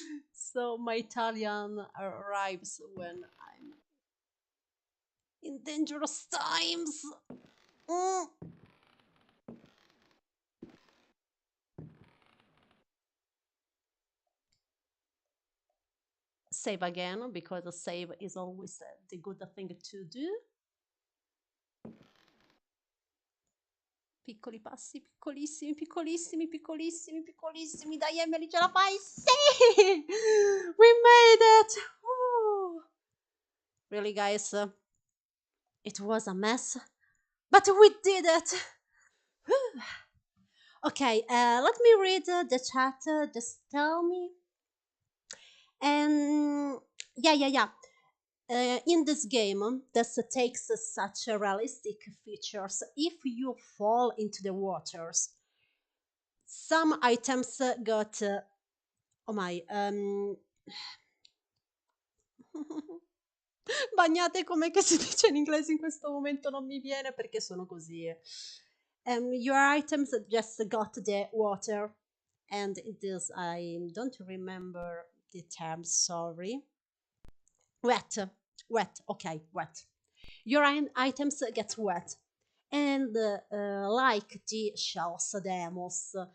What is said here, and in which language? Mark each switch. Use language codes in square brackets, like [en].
[en] So my Italian arrives when I'm in dangerous times. Save again, because a save is always the good thing to do. [it] Piccoli passi, piccolissimi. Dai, Emily, ce la fai? Sì! [en] We made it! Woo! Really, guys, it was a mess, but we did it! Okay, let me read the chat. Just tell me. And yeah. In this game, this takes such realistic features. If you fall into the waters, some items got oh my [it] bagnate, come che si dice in inglese in questo momento, non mi viene perché sono così. [en] Your items just got the water, and it is, I don't remember the term, sorry. Wet. Okay, wet. Your items get wet, and like the shells, the moss,